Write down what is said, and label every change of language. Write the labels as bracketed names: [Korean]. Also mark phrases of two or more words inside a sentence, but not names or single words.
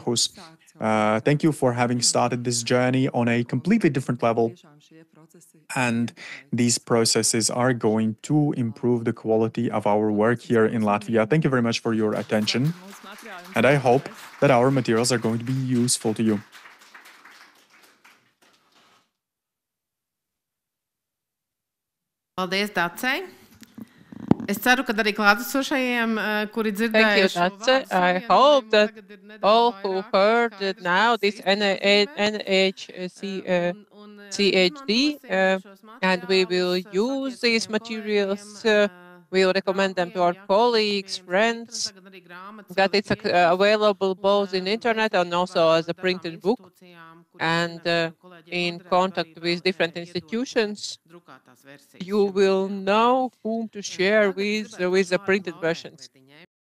[English] Thank you for having started this journey on a completely different level. And these processes are going to improve the quality of our work here in Latvia. Thank you very much for your attention. And I hope that our materials are going to be useful to you. [Latvian] Paldies, Dacei. Es ceru, ka arī klātesošajiem, kuri dzirdējuši šo Dace. [English] I hope that all who heard it now, this NHCHD, and we will use these materials, we will recommend them to our colleagues, friends, that it's available both in internet and also as a printed book, and in contact with different institutions, you will know whom to share with the printed versions.